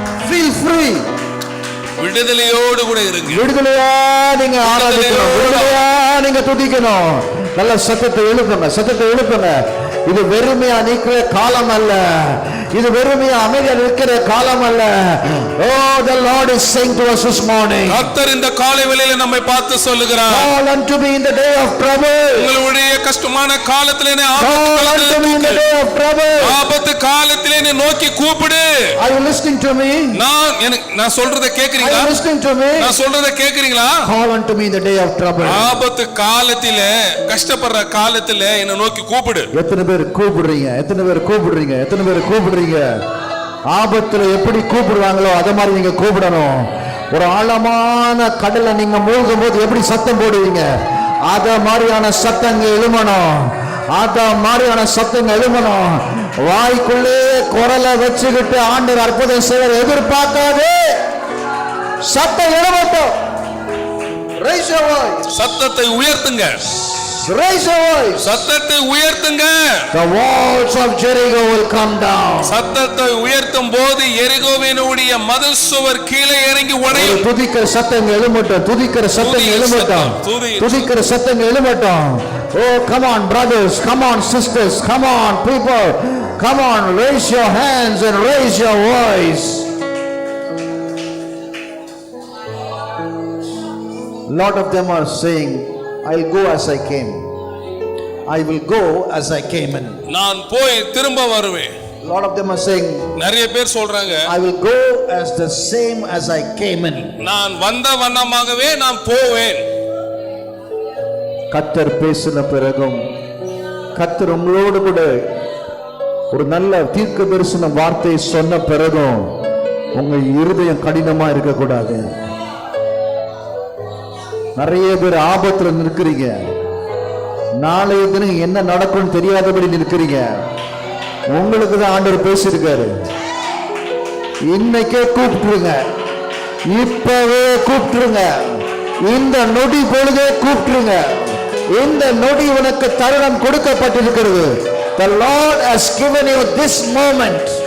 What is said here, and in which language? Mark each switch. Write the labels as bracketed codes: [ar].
[en] Feel free. [ta] விடுதலையோடு கூட இருங்க. விடுதலையா நீங்க ஆராதிக்கணும், விடுதலையா நீங்க துதிக்கணும். நல்ல சத்தத்தை எழுப்புங்க, சத்தத்தை எழுப்புங்க. இது வெறுமையா நிற்கிற காலம் அல்ல, இது வெறுமையா அமைதியா நிற்கிற காலம் அல்ல. [en] Oh, the Lord is saying to us this morning, [ta] கர்த்தர் இந்த காலை வேளையில நம்மை பார்த்து சொல்லுகிறார். [en] call unto me in the day of trouble. [ta] உங்களுடைய கஷ்டமான காலத்திலே [en] Call unto me in the day of trouble. [ta] ஆபத்து காலத்திலே நீ நோக்கி கூப்பிடு. [en] Are you listening to me? [ta] நான் சொல்றதை [en] Are [ta] கேக்குறீங்களா? [en] you listening to me? [ta] நான் சொல்றதை கேக்குறீங்களா? [en] Call unto me in the day of trouble. [ta] ஆபத்து காலத்திலே கஷ்டப்படுற காலத்திலே என்னை நோக்கி கூப்பிடு. எத்தனை பேர் கூப்பிடுறீங்க? எத்தனை பேர் கூப்பிடுறீங்க? எத்தனை பேர் கூப்பிடுறீங்க? ஆபத்துல எப்படி கூப்பிடுவாங்களோ அத மாதிரி நீங்க கூப்பிடணும். ஒரு ஆழமான கடல்ல நீங்க மூழ்கும் போது எப்படி சத்தம் போடுவீங்க, அத மாதிரியான சத்தங்க எழுமணும், அத மாதிரியான சத்தங்க எழுமணும். வாய்க்குள்ளே குரலை வச்சுக்கிட்டு ஆண்டவர் அற்புதம் செய்ய எதிர்பார்க்காதே, சத்தம் எழுமட்டும். [en] Raise your voice. [ta] சத்தத்தை உயர்த்துங்க. [en] Raise your voice. [ta] சத்தத்தை உயர்த்துங்க. [en] The walls of Jericho will come down. [ta] சத்தத்தை உயர்த்தும் போது எரிகோவினுடைய மதில் சுவர் கீழே இறங்கி உடையும். துதிக்கிற சத்தம் எழுமட்டும், துதிக்கிற சத்தம் எழுமட்டும், துதிக்கிற சத்தம் எழுமட்டும். [en] Oh, come on brothers, come on sisters, come on people, come on, raise your hands and raise your voice. Lot of them are saying, I'll go as I came. I will go as I came in. [ta] நான் போய் திரும்ப வருவேன். [en] Lot of them are saying, [ta] நிறைய பேர் சொல்றாங்க, [en] I will go as the same as I came in. [ta] நான் வந்த வண்ணமாகவே நான் போவேன். கர்த்தர் பேசின பிறகும், கர்த்தர் உங்களோடு கூட ஒரு நல்ல தீர்க்க தரிசன வார்த்தை சொன்ன பிறகும் உங்க இருதயம் கடினமா இருக்கக்கூடாது. நிறைய பேர் ஆபத்துல நிற்கிறீங்க, நாளைய தினம் என்ன நடக்கும்னு தெரியாதபடி நிற்கிறீங்க. உங்களுக்கு தான் ஆண்டவர் பேசியிருக்காரு. இன்னைக்கே கூப்பிட்டுருங்க, இப்பவே கூப்பிட்டுருங்க, இந்த நொடி பொழுதே கூப்பிட்டுருங்க. இந்த நொடி உனக்கு தருணம் கொடுக்கப்பட்டிருக்கிறது. [en] The Lord has given you this moment.